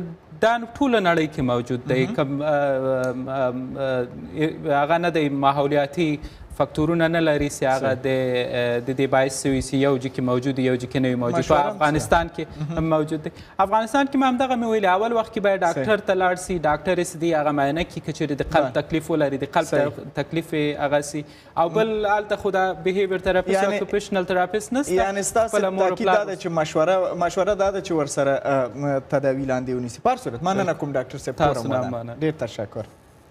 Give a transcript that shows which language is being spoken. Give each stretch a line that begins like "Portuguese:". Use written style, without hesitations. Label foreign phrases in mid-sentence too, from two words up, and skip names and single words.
Pashto: دا ټوله نړۍ کې موجود دی هغه نه دی ماحولیاتي فاکتورونه نه لري چې هغه د دې باعث شوي چې یو ځای کې موجود یو ځای کې نه وي موجود په افغانستان کې هم موجود دی افغانستان کې هم همدغه مې ویلي اول وخت کې باید ډاکټر ته لاړ سي ډاکټر یې چې دی هغه معاینه کړي که چېرې د قلب تکلیف ولري د قلب تکلیف یې هغه سي او بل هلته خو دا
English: behavior therapist
Pashto: یا
English: occupational therapist
Pashto: نشته یعنې ستاسې تاکید دا ده چې مشوره دا ده چې ورسره تداوي لاندې ونیسي په هر صورت مننه کوم ډاکټر صاحب ډېر تشکر